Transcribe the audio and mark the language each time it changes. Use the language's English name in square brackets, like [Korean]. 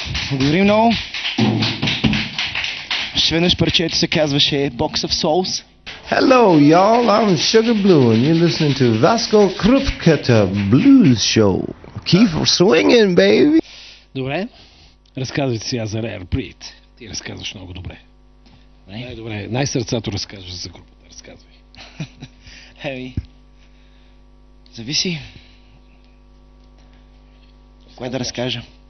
[Bulgarian] Благодарим много. Ще веднъж парчето се казваше Box of Souls. [English] Hello, y'all. I'm Sugar Blue, and you're listening to Vasco Krupketa Blues Show. Keep swinging, baby. [Bulgarian] Добре. Разказвайте сега за Rare Breed. Ти разказваш много добре. Най-добре. Най-сърцато разказваш за групата. Разказвай. Еми. Зависи. Кое да разкажа?